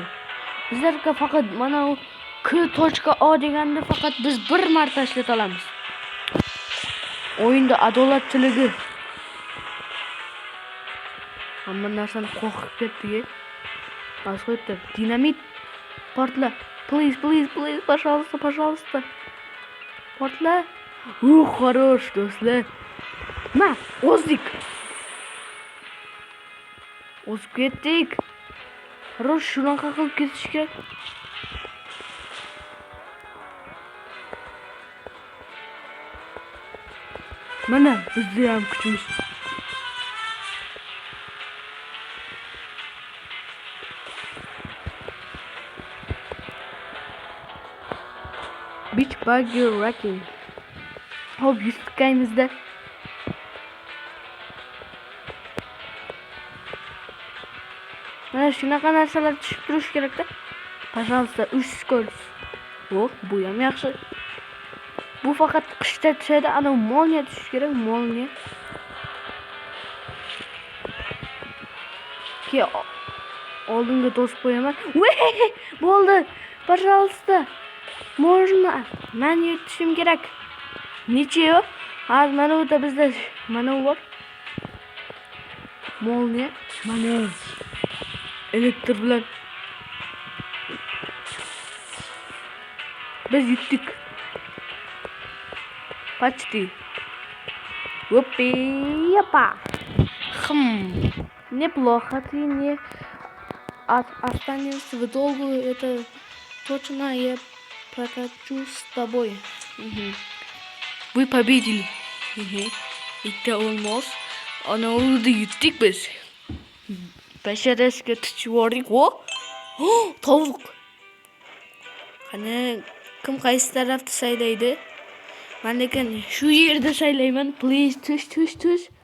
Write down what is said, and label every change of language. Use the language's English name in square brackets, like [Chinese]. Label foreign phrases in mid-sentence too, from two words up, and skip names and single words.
[Uzbek] Bizlarga faqat mana u K.O deganda faqat biz bir marta ishlata olamiz. O'yinda adolatchiligi. Hamma narsani qo'rqib ketdi. Asqo'ydi. Dinamit portla. Please, пожалуйста. Portla. Хорош, do'stlar. Ma, o'zdik. O'zib ketdik. Хорош, shunaqa qilib ketish kerak. Mana bizda ham kuchimiz. Beach Burger Ranking. Hop, yutgaymizda. Mana shunaqa narsalar tushib turish kerak-da. [Russian] Пожалуйста, 3 скорость. [Uzbek] Bu ham yaxshi. Bu faqat qishda tushadi, ana molniya tushish kerak, molniya. Ki oldinga to'sib qo'yaman. Bo'ldi. [Russian] Пожалуйста. Можно. [Uzbek] Men yutishim kerak. Necha-yu? Hozir mana bu da bizda mana bu bor. Molniya, mana elektr bilan biz yutdik. [Russian] Почти. Опи, опа. Неплохо ты не останешься в долгу. Это точно я прокачу с тобой. Вы победили. Это almost. [Uzbek] Ana o'zi yutdik biz. Basharashga tushib yubordik. Tovuq. Qani kim qaysi tarafda saylaydi? Men lekin shu yerda saylayman. Please tush.